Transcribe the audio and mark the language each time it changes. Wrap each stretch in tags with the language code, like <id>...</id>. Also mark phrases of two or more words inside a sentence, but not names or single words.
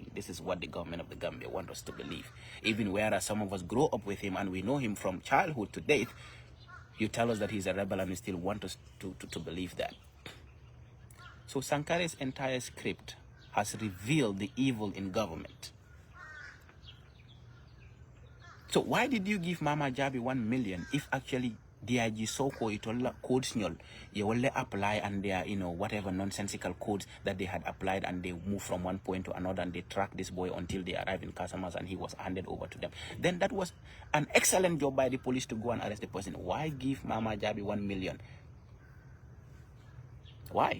<en>This is what the government of the Gambia want us to believe. Even whereas some of us grow up with him and we know him from childhood to date, you tell us that he's a rebel and you still want us to believe that. So Sankare's entire script has revealed the evil in government. So why did you give Mama Jabi 1 million if actually DIG Soko itola codes</en> <man>nyol ye</man> <en>will apply and their whatever nonsensical codes that they had applied, and they move from one point to another and they track this boy until they arrive in Casamas and he was handed over to them? Then that was an excellent job by the police to go and arrest the person. Why give Mama Jabi 1 million? Why?</en>